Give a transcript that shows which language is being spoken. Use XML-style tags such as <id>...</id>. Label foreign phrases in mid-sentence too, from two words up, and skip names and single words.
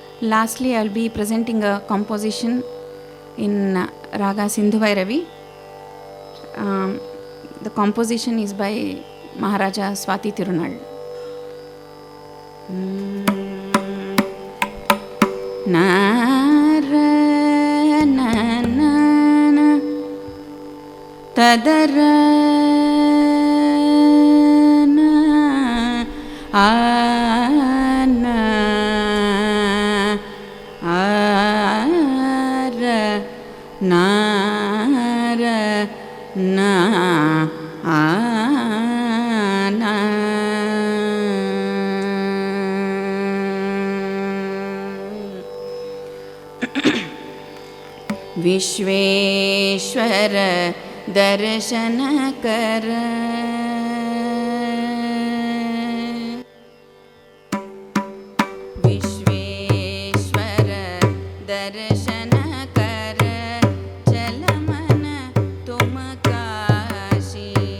<en>lastly, I'll be presenting a composition in Raga Sindhu Bhairavi. The composition is by Maharaja Swati Tirunal. Nara na na na tadara na ana ara nara na ana.</en> <hi>विश्वेश्वर दर्शन कर विश्वेश्वर दर्शन कर चल मन तुम काशी</hi>